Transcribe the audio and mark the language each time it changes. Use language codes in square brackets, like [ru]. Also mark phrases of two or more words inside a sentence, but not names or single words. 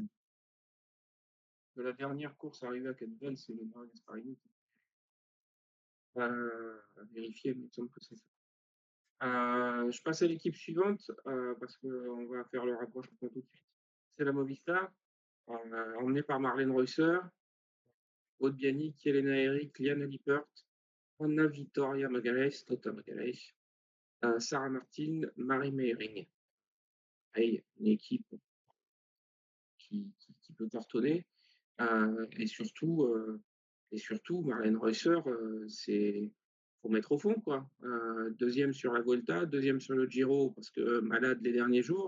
[fr] De la dernière course arrivée à Cadoudal, c'est le Nora Gasparini. À vérifier, mais il me semble que c'est ça. Je passe à l'équipe suivante parce qu'on va faire le rapprochement tout de suite. C'est la Movistar, emmenée par Marlène Reusser, Aude Bianic, Jelena Eric, Liana Lippert, Anna Vittoria Magalhães, Tota Magalhães, Sarah Martin, Marie Meiring. Hey, une équipe qui peut cartonner. Et surtout, Marlène Reusser, c'est faut mettre au fond, quoi. Deuxième sur la Vuelta, deuxième sur le Giro, parce que malade les derniers jours.